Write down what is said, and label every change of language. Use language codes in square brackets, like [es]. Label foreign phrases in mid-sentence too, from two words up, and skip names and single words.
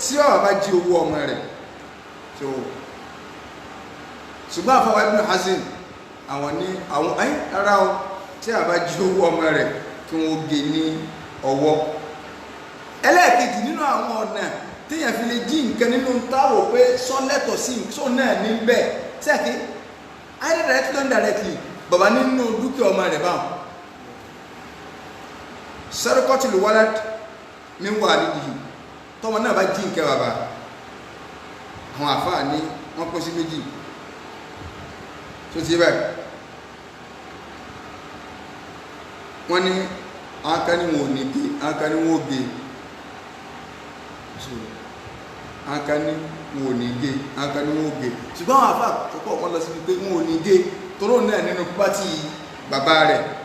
[yo] tí ọ̀rọ̀ bá jí owó ọmọ rẹ̀ so ṣùgbọ́n àfọwọ́ Ibn Hazm àwọn ní àwọn ara o tí a bá jí owó ọmọ rẹ̀ kí wọ́n gé ní ọwọ́. ẹlẹ́ẹ̀kejì nínú àwọn ọ̀nà téèyàn fi lè jí nǹkan nínú táwọ̀ pé sọ́lẹ́tọ̀ sí sọ náà níbẹ̀ sẹ́ẹ̀kì [en] either directly or indirectly [yo] bàbá nínú dúkìá ọmọ rẹ̀ báwọn [ar] سرقة الولد من والده [yo] tọ́mọ náà bá jí nǹkan bàbá àwọn àfáà ní wọ́n pín sí méjì tó ti báyìí wọ́n ní akani wọn ò ní gé akani wọn ò gé akani wọn ò ní gé akani wọn ò gé ṣùgbọ́n àwọn àfáà tó pọ̀ wọ́n lọ sí pé wọn ò ní gé toró náà nínú pátì bàbá rẹ̀